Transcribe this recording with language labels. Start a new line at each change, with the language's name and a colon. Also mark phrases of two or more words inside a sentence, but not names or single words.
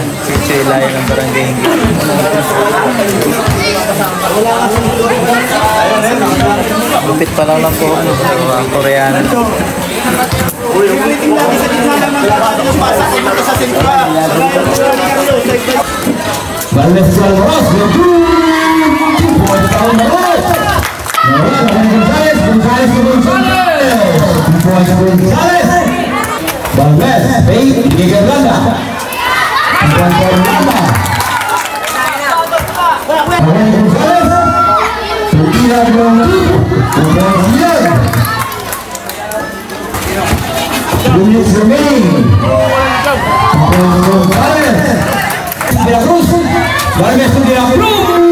Filipino: Si Ilaya ng Barangay Hinggit. Lupit pa lang po ang Koreano. Valdez Alvarez, González, Valdez, Pei, Miguel Blanda, González, Turquía, Luis Romain, González, de la Cruz, Valdez de la Cruz,